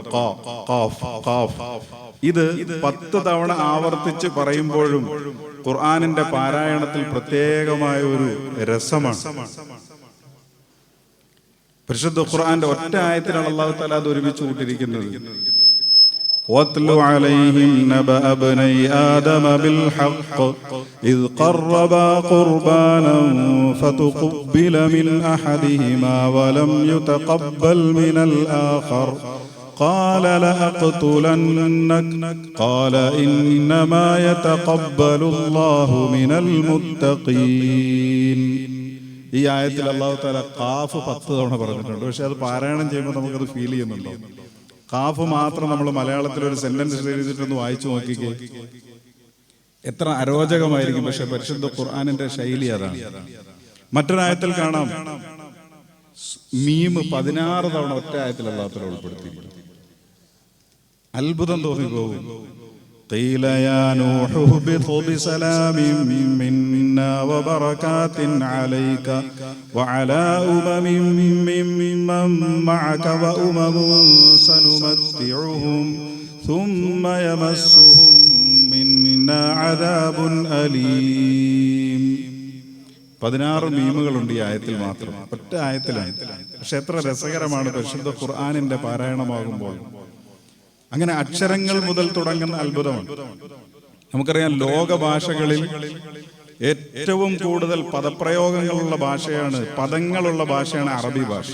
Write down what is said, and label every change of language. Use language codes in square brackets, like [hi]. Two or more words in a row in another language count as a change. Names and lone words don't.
[ml] ഖാഫ്. ഇത് 10 തവണ ആവർത്തിച്ച് പറയുമ്പോഴും ഖുർആനിന്റെ പാരായണത്തിൽ പ്രത്യേകമായ ഒരു രസമാണ്. പരിശുദ്ധ ഖുർആന്റെ ഒറ്റ ആയത്തിലാണ് [ar] الله تعالى [ml] അത് ഒരുമിച്ച് കൂട്ടിയിരിക്കുന്നത്. [ar] وَاتْلُ عَلَيْهِمْ نَبَأَ ابْنَيْ آدَمَ بِالْحَقِّ إِذْ قَرَّبَا قُرْبَانًا فَتُقُبِّلَ مِنْ أَحَدِهِمَا وَلَمْ يُتَقَبَّلْ مِنَ الْآخَرِ قَالَ لَأَقْتُلَنَّكَ قَالَ إِنَّمَا يَتَقَبَّلُ اللَّهُ مِنَ الْمُتَّقِينَ. [ml] ഈ ആയത്തിൽ [ar] الله تعالى [ml] ഖാഫ് 10 തവണ പറഞ്ഞിട്ടുണ്ട്. പക്ഷെ അത് പാരായണം ചെയ്യുമ്പോൾ നമുക്കത് ഫീൽ ചെയ്യുന്നുണ്ടോ? ഖാഫ് മാത്രം നമ്മൾ മലയാളത്തിൽ ഒരു സെന്റൻസ് എഴുതിയിട്ടൊന്ന് വായിച്ചു നോക്കിക്കേ, എത്ര അരോചകമായിരിക്കും. പക്ഷെ പരിശുദ്ധ ഖുർആനിന്റെ ശൈലി അതാണ്. മറ്റൊരായത്തിൽ കാണാം മീം 16 തവണ ഒറ്റ ആയത്തിൽ [ar] الله تعالى [ml] ഉൾപ്പെടുത്തിയിട്ടുണ്ട്. അത്ഭുതം തോന്നിപ്പോകും. [ar] قيل يا نوح اهبط بسلام منا وبركات عليك وعلى ممن معك وأمم سنمتعهم ثم يمسهم منا عذاب أليم. [ml] 16 മീമുകളുണ്ട് ഈ ആയത്തിൽ മാത്രം, ഒറ്റ ആയത്തിലാണ്. പക്ഷെ എത്ര രസകരമാണ് പരിശുദ്ധ ഖുർആനിന്റെ പാരായണമാകുമ്പോൾ. അങ്ങനെ അക്ഷരങ്ങൾ മുതൽ തുടങ്ങുന്ന അത്ഭുതമാണ്. നമുക്കറിയാം, ലോക ഭാഷകളിൽ ഏറ്റവും കൂടുതൽ പദപ്രയോഗങ്ങളുള്ള ഭാഷയാണ്, പദങ്ങളുള്ള ഭാഷയാണ് അറബി ഭാഷ.